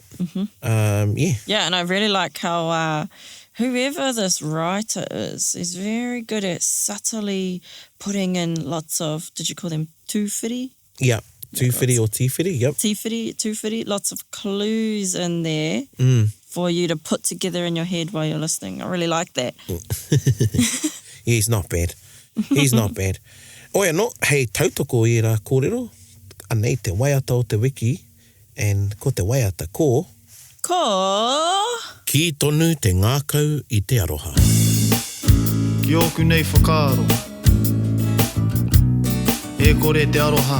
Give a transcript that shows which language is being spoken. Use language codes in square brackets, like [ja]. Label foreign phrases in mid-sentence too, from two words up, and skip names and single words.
[en] Yeah, and I really like how whoever this writer is very good at subtly putting in lots of, did you call them tūwhiri? Yeah. Tūwhiri or tīwhiri, yep. Tūwhiri, lots of clues in there for you to put together in your head while you're listening. I really like that. He's not bad. He's not bad. [mi] Oia no, hei tautoko I rā kōrero, anei te waiata o te wiki, and ko te waiata ko... Ki tonu te ngākau I te aroha. Ki oku nei whakaaro. E kore te aroha.